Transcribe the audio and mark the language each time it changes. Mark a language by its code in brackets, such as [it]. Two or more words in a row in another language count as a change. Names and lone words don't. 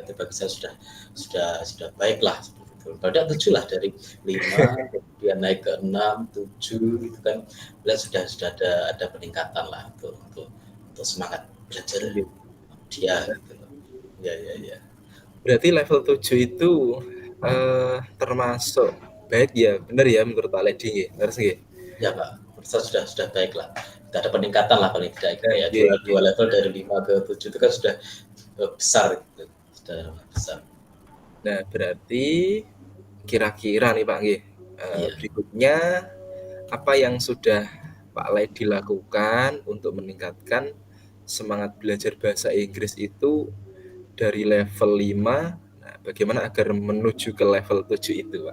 [id] Itu bagi saya sudah baik lah seperti itu. Padahal 7 lah dari 5 kemudian naik ke 6, 7 gitu kan. Lihat sudah ada peningkatan lah untuk semangat belajar Oke. dia gitu loh. Ya ya ya. Berarti level 7 itu, termasuk baik ya, bener ya menurut Pak Ledi nggih, [jv] leres nggih? [id] Ya Pak, menurut saya sudah baik lah. Tidak ada peningkatan lah paling tidak gitu Nah, ya. nggih, Dua level dari 5 ke 7 itu kan sudah besar gitu. Sudah besar. nah, berarti kira-kira nih Pak nggih, Iya. berikutnya apa yang sudah Pak Ledi lakukan untuk meningkatkan semangat belajar bahasa Inggris itu dari level 5, nah bagaimana agar menuju ke level 7 itu, Pak?